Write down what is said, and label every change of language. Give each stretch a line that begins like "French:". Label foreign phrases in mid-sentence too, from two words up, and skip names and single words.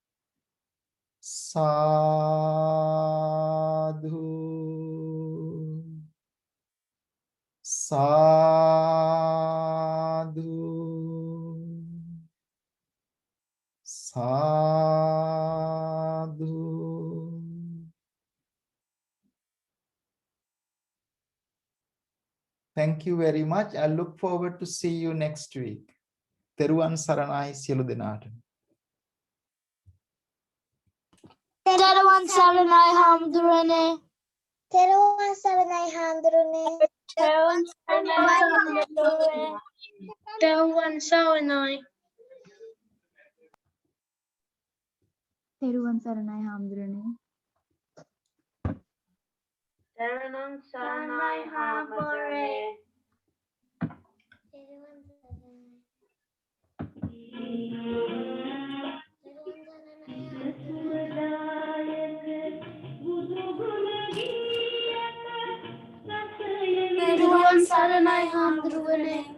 Sinhala: සාධු, සාධු, සාධු.
English: Thank you very much. I look forward to see you next week.
Sinhala: තෙරුවන් සරණයි සියලු දෙනාට. තෙරුවන් සරණයි හාමුදුරුවනේ. තෙරුවන් සරණයි හාමුදුරුවනේ. තෙරුවන් සරණයි හාමුදුරුවනේ. තෙරුවන් සරණයි. තෙරුවන් සරණයි හාමුදුරනේ. තෙරුවන් සරණයි හාමුදුරුවනේ. තෙරුවන් සරණයි හාමුදුරුවනේ.